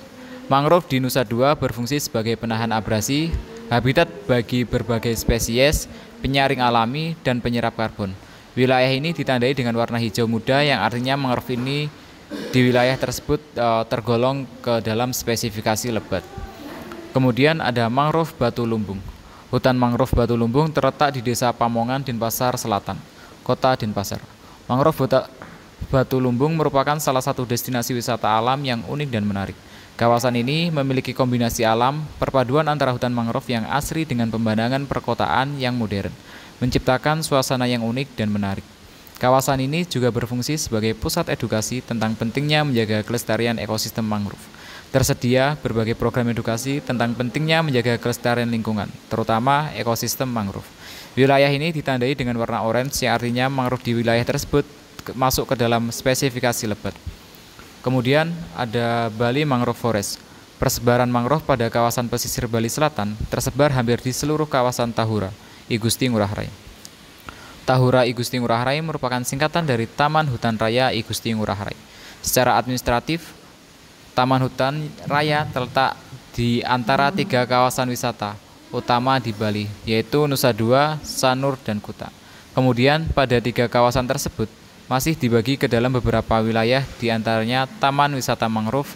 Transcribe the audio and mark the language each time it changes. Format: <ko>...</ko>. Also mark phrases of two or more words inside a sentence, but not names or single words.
<id>Mangrove di Nusa Dua berfungsi sebagai penahan abrasi, habitat bagi berbagai spesies, penyaring alami, dan penyerap karbon. Wilayah ini ditandai dengan warna hijau muda yang artinya mangrove ini di wilayah tersebut tergolong ke dalam spesifikasi lebat. Kemudian ada mangrove Batu Lumbung. Hutan mangrove Batu Lumbung terletak di Desa Pamongan, Denpasar Selatan, Kota Denpasar. Mangrove Batu Lumbung merupakan salah satu destinasi wisata alam yang unik dan menarik. Kawasan ini memiliki kombinasi alam, perpaduan antara hutan mangrove yang asri dengan pemandangan perkotaan yang modern, menciptakan suasana yang unik dan menarik. Kawasan ini juga berfungsi sebagai pusat edukasi tentang pentingnya menjaga kelestarian ekosistem mangrove. Tersedia berbagai program edukasi tentang pentingnya menjaga kelestarian lingkungan, terutama ekosistem mangrove. Wilayah ini ditandai dengan warna orange yang artinya mangrove di wilayah tersebut masuk ke dalam spesifikasi lebat. Kemudian ada Bali Mangrove Forest. Persebaran mangrove pada kawasan pesisir Bali Selatan tersebar hampir di seluruh kawasan Tahura I Gusti Ngurah Rai. Tahura I Gusti Ngurah Rai merupakan singkatan dari Taman Hutan Raya I Gusti Ngurah Rai. Secara administratif, Taman Hutan Raya terletak di antara tiga kawasan wisata utama di Bali, yaitu Nusa Dua, Sanur, dan Kuta. Kemudian pada tiga kawasan tersebut masih dibagi ke dalam beberapa wilayah, di antaranya Taman Wisata Mangrove.</id>